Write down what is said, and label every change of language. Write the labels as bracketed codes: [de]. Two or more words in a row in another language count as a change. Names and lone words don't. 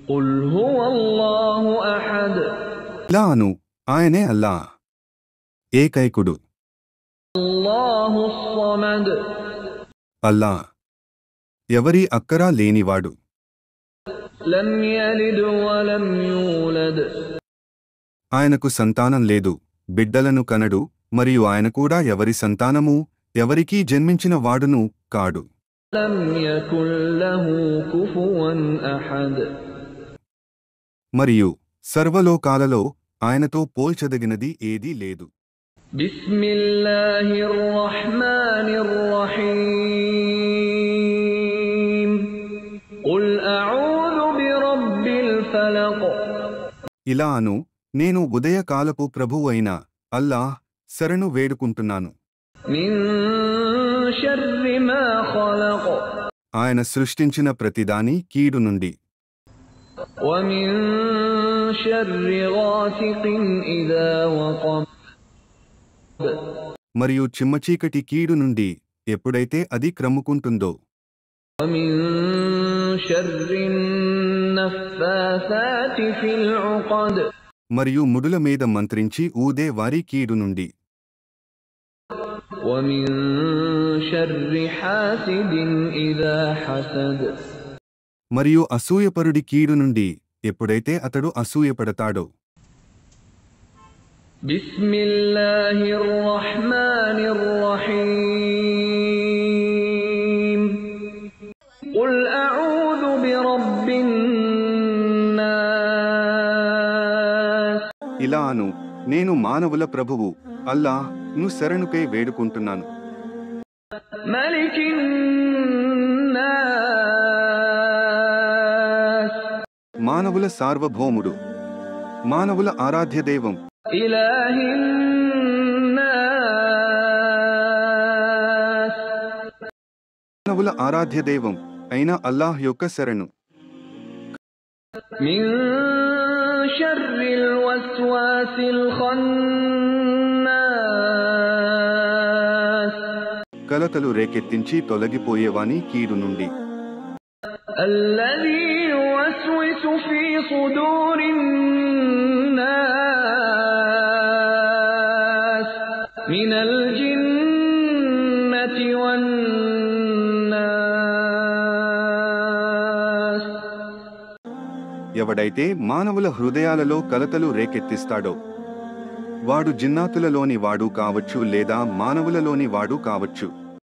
[ar] قل هو الله أحد [te] ఇలా అను, ఆయనే అల్లా, ఏకైకుడు. [ar] الله الصمد [te] అల్లా ఎవరి అక్కరా లేనివాడు. [ar] لم يلد ولم يولد [te] ఆయనకు సంతానం లేదు, బిడ్డలను కనడు, మరియు ఆయన కూడా ఎవరి సంతానము, ఎవరికీ జన్మించిన వాడును కాడు. [ar] لم يكن له كفوا أحد [te] మరియు సర్వలోకాలలో ఆయనతో పోల్చదగినది ఏదీ లేదు. [ar] بسم الله الرحمن الرحيم قل أعوذ برب الفلق [te] ఇలా అను, నేను ఉదయకాలపు ప్రభువు అయిన అల్లాహ్ శరణు వేడుకుంటున్నాను. [ar] من شر ما خلق [te] ఆయన సృష్టించిన ప్రతిదాని కీడు నుండి, [ar] ومن شر غاسق إذا وقب [te] మరియు చిమ్మచీకటి కీడు నుండి ఎప్పుడైతే అది క్రమ్ముకుంటుందో, [ar] ومن شر النفاثات في العقد [te] మరియు ముడుల మీద మంత్రించి ఊదే వారి కీడు నుండి, [ar] ومن شر حاسد إذا حسد [te] మరియు అసూయపరుడి కీడు నుండి ఎప్పుడైతే అతడు అసూయపడతాడో. [ar] بسم الله الرحمن الرحيم قل أعوذ برب الناس [te] ఇలా అను, నేను మానవుల ప్రభువు అల్లాహ్ ను శరణుకై వేడుకుంటున్నాను. [ar] ملك الناس [te] మానవుల సార్వభౌముడు, మానవుల ఆరాధ్య దైవం, [ar] إله الناس [te] మానవుల ఆరాధ్య దైవం అయిన అల్లాహ్ యొక్క శరణు. [ar] من شر الوسواس الخناس [te] కలతలు రేకెత్తించి తొలగిపోయేవాని కీడు నుండి, [ar] الذي يوسوس في صدور الناس من الجنة والناس [te] ఎవడైతే మానవుల హృదయాలలో కలతలు రేకెత్తిస్తాడో వాడు జిన్నాతులలోని వాడు కావచ్చు లేదా మానవులలోని వాడు కావచ్చు.